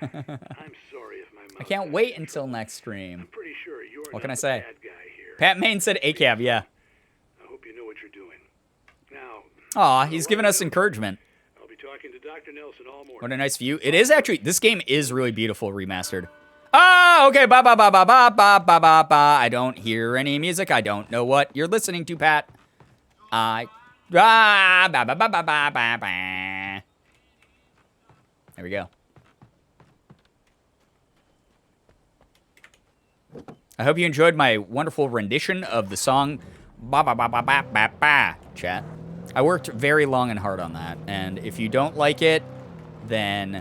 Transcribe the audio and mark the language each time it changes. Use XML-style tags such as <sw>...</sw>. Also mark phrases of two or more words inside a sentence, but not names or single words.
<en>I can't wait until next stream. What can I say? Pat Main said ACAB, yeah. I hope you know what you're doing. Now, aw, he's giving us encouragement. I'll be talking to Dr. Nelson all morning. What a nice view. It is actually, this game is really beautiful remastered. Ah, okay, ba ba ba ba ba ba ba ba ba. I don't hear any music. I don't know what you're listening to, Pat. Ba ba ba ba ba ba ba ba. There we go. I hope you enjoyed my wonderful rendition of the song Ba Ba Ba Ba Ba Ba Ba, chat. I worked very long and hard on that, and if you don't like it, then...</en>